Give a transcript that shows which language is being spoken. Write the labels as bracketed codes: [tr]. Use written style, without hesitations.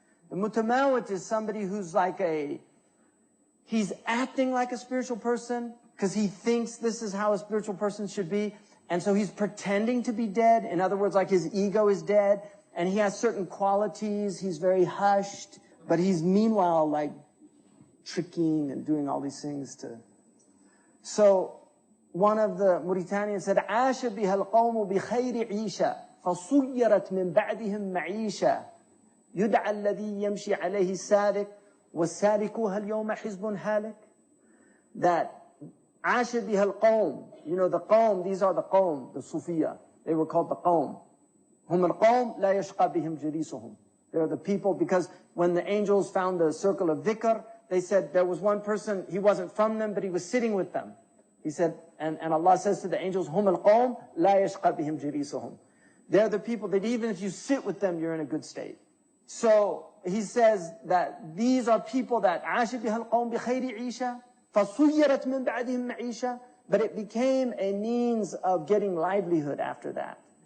[en] The Mutamawit is somebody who's like he's acting like a spiritual person because he thinks this is how a spiritual person should be. And so he's pretending to be dead. In other words, like his ego is dead. And he has certain qualities. He's very hushed. But he's meanwhile like tricking and doing all these things to... So one of the Mauritanians said, [ar] عاش بها القوم بخير عيشة فصيرت من بعدهم معيشة يدعى الذي يمشي عليه السالك والسالكوها اليوم حزب هالك. [en] That [ar] عاش بها القوم, [en] you know the qawm, these are the qawm, the Sufiya. They were called the qawm. [ar] هم القوم لا يشقى بهم جليسهم. [en] They're the people, because when the angels found the circle of dhikr, they said there was one person, he wasn't from them, but he was sitting with them. He said, and Allah says to the angels, [ar] hum al-qawm la yashqa bihim jilisuhum. [en] They're the people that even if you sit with them, you're in a good state. So he says that these are people that [ar] عاش بها القوم بخير عيشة فصيرت من بعدهم معيشة, [en] but it became a means of getting livelihood after that.